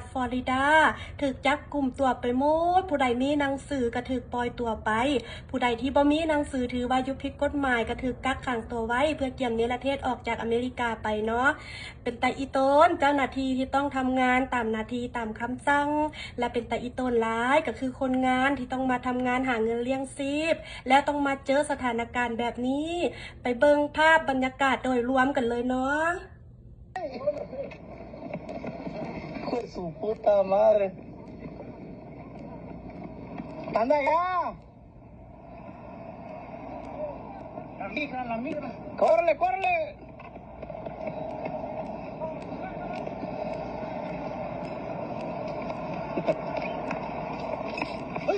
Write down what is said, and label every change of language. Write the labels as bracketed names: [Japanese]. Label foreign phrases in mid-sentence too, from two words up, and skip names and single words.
[Northeastern Thai] ฟลอริดาถูกจับกุมตัวไปหมดผู้ใดมีหนังสือก็ถูกปล่อยตัวไปผู้ใดที่บ่มีหนังสือถือว่าอยู่ผิดกฎหมายก็ถูกกักขังตัวไว้เพื่อเกี่ยมเนรเทศออกจากอเมริกาไปเนาะเป็นตาอีโตนเจ้าหน้าที่ที่ต้องทำงานตามหน้าที่ตามคำสั่งและเป็นตาอีโตนร้ายก็คือคนงานที่ต้องมาทำงานหาเงินเลี้ยงชีพแล้วต้องมาเจอสถานการณ์แบบนี้ไปเบิ่งภาพบรรยากาศโดยรวมกันเลยเนาะ [Spanish] Su puta madre. ¡Anda ya! La migra. ¡Córrele, córrele! ¡Ay!